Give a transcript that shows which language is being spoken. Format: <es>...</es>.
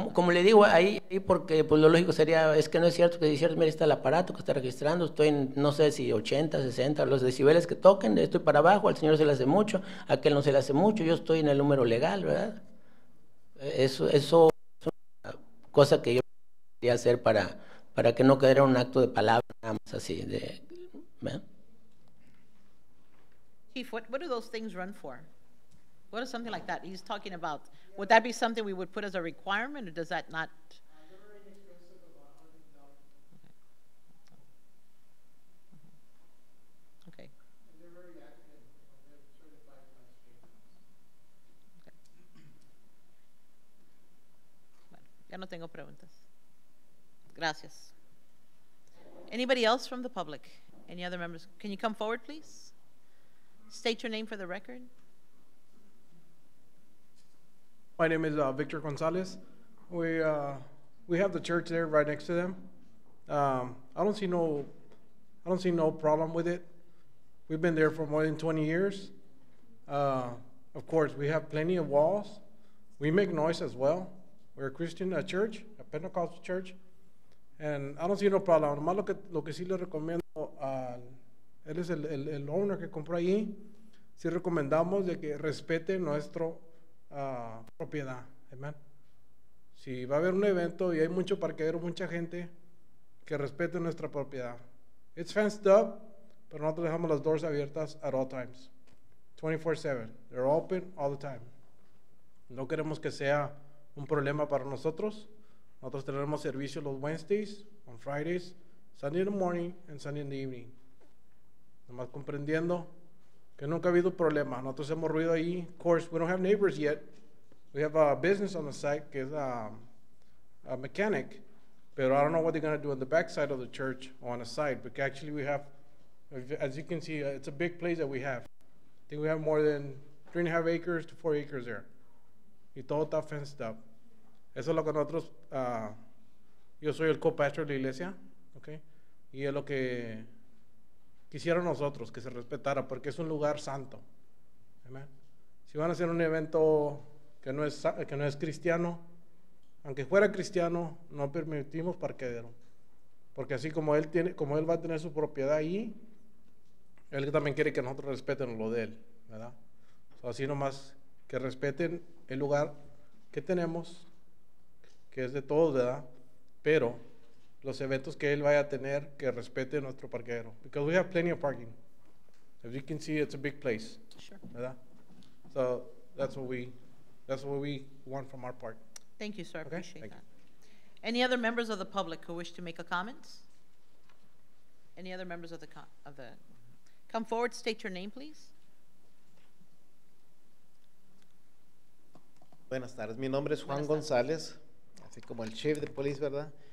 <es>Sí, como le digo, ahí porque pues lo lógico sería, es que no es cierto que decir, mira, está el aparato que está registrando, estoy en, no sé si 80, 60, los decibeles que toquen, estoy para abajo, al señor se le hace mucho, a aquel no se le hace mucho, yo estoy en el número legal, ¿verdad? Eso es una cosa que yo quería hacer para que no quedara un acto de palabra, nada más así, ¿verdad?</es> <en>Chief, what do those things run for? What is something like that he's talking about? Would that be something we would put as a requirement, or does that not? They're very inexpensive, about $100. Okay. And they're very active. They're certified by the state. Okay.</en> <es>Bueno, ya no tengo preguntas. Gracias.</es> <en>Anybody else from the public? Any other members? Can you come forward, please? State your name for the record. My name is Victor Gonzalez. We have the church there right next to them. I don't see no problem with it. We've been there for more than 20 years. Of course, we have plenty of walls. We make noise as well. We're a Christian church, a Pentecostal church, and I don't see no problem.</en> <es>Nomás lo que sí le recomiendo él es el owner que compró allí. Sí recomendamos de que respete nuestro propiedad, amen. Si va a haber un evento y hay mucho parqueadero, mucha gente, que respete nuestra propiedad.</es> <en>It's fenced up,</en> <es>pero nosotros dejamos las</es> <en>doors</en> <es>abiertas</es> <en>at all times, 24/7. They're open all the time.</en> <es>No queremos que sea un problema para nosotros. Nosotros tenemos servicio los Wednesdays,</es> <en>on Fridays, Sunday in the morning and Sunday in the evening.</en> <es>Nomás comprendiendo que nunca ha habido problema. Nosotros hemos ruido ahí.</es> <en>Of course, we don't have neighbors yet. We have a business on the site</en> <es>que es</es> <en>a mechanic, but I don't know what they're going to do on the back side of the church or on the side, because actually we have, as you can see, it's a big place that we have. I think we have more than 3.5 acres to 4 acres there.</en> <es>Y todo está</es> <en>fenced up.</en> <es>Eso es lo que nosotros, yo soy el co-pastor de la iglesia, okay? Y es lo que quisiera nosotros, que se respetara, porque es un lugar santo. Amen. Si van a hacer un evento que no es cristiano, aunque fuera cristiano, no permitimos parqueadero. Porque así como él va a tener su propiedad ahí, él también quiere que nosotros respeten lo de él, ¿verdad? Así nomás que respeten el lugar que tenemos, que es de todos, ¿verdad? Pero los eventos que él vaya a tener, que respete nuestro parqueadero.</es> <en>Because we have plenty of parking. As you can see, it's a big place. Sure.</en> <es>¿Verdad?</es> <en>So that's what we want from our part. Thank you, sir. I Okay, appreciate thank that. Any other members of the public who wish to make a comment? Any other members of the come forward, state your name, please.</en> <es>Buenas tardes, mi nombre es Juan Buenas tardes. González, así como el chief de police, ¿verdad?</es>